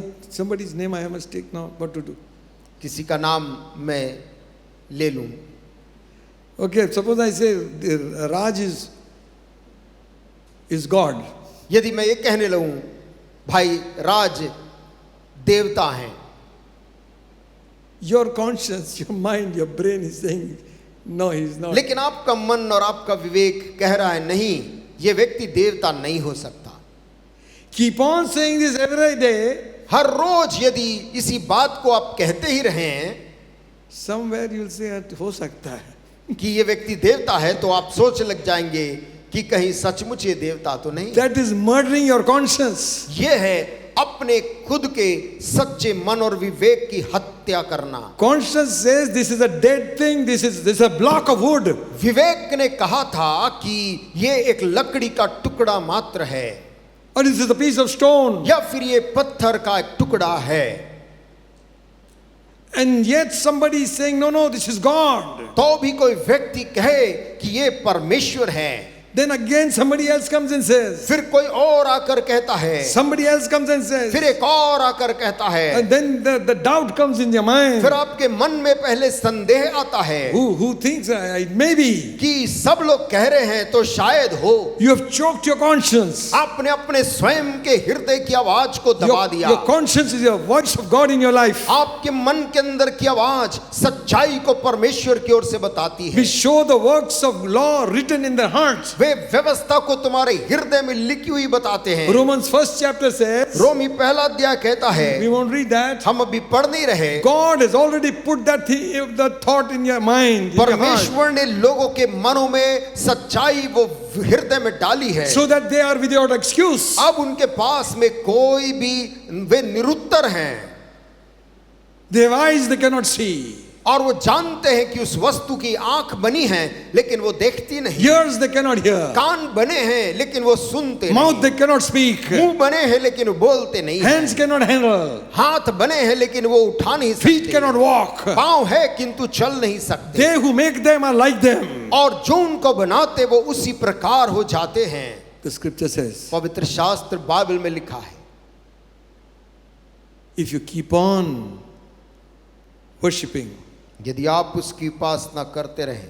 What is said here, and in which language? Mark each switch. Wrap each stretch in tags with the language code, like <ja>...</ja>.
<en>somebody's name I must take now, what to do?</en> <hi>किसी का नाम मैं ले लूं।</hi> <en>Okay, suppose I say Raj is God.</en> <hi>यदि मैं ये कहने लगूं भाई राज देवता हैं,</hi> <en>Your conscience, your mind, your brain is saying, no, he is not.</en> <hi>लेकिन आपका मन और आपका विवेक कह रहा है नहीं, ये व्यक्ति देवता नहीं हो सकता।</hi> <en>Keep on saying this every day.</en> <hi>हर रोज यदि इसी बात को आप कहते ही रहें</hi> <en>Somewhere you will say,</en> <hi>हो सकता है. कि ये व्यक्ति देवता है, तो आप सोच लग जाएंगे कि कहीं सचमुच ये देवता तो नहीं।</hi> <en>That is murdering your conscience.</en> <hi>ये है अपने खुद के सच्चे मन और विवेक की हत्या करना।</hi> <en>Conscience says this is a dead thing, this is a block of wood.</en> <hi>विवेक ने कहा था कि ये एक लकड़ी का टुकड़ा मात्र है,</hi> <en>Or this is a piece of stone.</en> <hi>या फिर ये पत्थर का एक टुकड़ा है।</hi> <en>And yet somebody is saying, no, this is God.</en> <hi>तो भी कोई व्यक्ति कहे कि ये परमेश्वर है,</hi> <en>Then again somebody else comes and says,</en> <hi>फिर कोई और आकर कहता है,</hi> <en>somebody else comes and says,</en> <hi>फिर एक और आकर कहता है,</hi> <en>and then the doubt comes in your mind.</en> <hi>फिर आपके मन में पहले संदेह आता है</hi> <en>Who thinks maybe</en> <hi>कि सब लोग कह रहे हैं तो शायद हो।</hi> <en>you have choked your conscience.</en> <hi>आपने अपने स्वयं के हृदय की आवाज को दबा दिया।</hi> <en>Your conscience is your voice of God in your life.</en> <hi>आपके मन के अंदर की आवाज सच्चाई को परमेश्वर की ओर से बताती है।</hi> <en>We show the works of law written in their hearts.</en> <hi>वे व्यवस्था को तुम्हारे हृदय में लिखी हुई बताते हैं।</hi> <en>Romans 1st chapter says,</en> <hi>रोमी पहला अध्याय कहता है,</hi> <en>we won't read that.</en> <hi>हम अभी पढ़ नहीं रहे,</hi> <en>God has already put that thought in your mind, in your heart,</en> <hi>परमेश्वर ने लोगों के मनों में सच्चाई वो हृदय में डाली है,</hi> <en>so that they are without excuse.</en> <hi>अब उनके पास में कोई भी वे निरुत्तर हैं,</hi> <en>They have eyes they cannot see,</en> <hi>और वो जानते हैं कि उस वस्तु की आंख बनी है लेकिन वो देखती नहीं,</hi> <en>ears they cannot hear,</en> <hi>कान बने हैं लेकिन वो सुनते</hi> <en>mouth</en> <hi>नहीं,</hi> <en>they cannot speak,</en> <hi>मुंह बने हैं लेकिन वो बोलते नहीं हैं,</hi> <en>hands cannot handle,</en> <hi>हाथ बने हैं लेकिन वो उठा नहीं</hi> <en>feet</en> <hi>सकते,</hi> <en>cannot walk.</en> <hi>पांव है किंतु चल नहीं सकते,</hi> <en>They who make them are like them.</en> <hi>और जो उनको बनाते वो उसी प्रकार हो जाते हैं।</hi> <en>The scripture says,</en> <hi>पवित्र शास्त्र बाइबल में लिखा है,</hi> <en>if you keep on worshipping,</en> <hi>यदि आप उसकी उपासना करते रहें।</hi>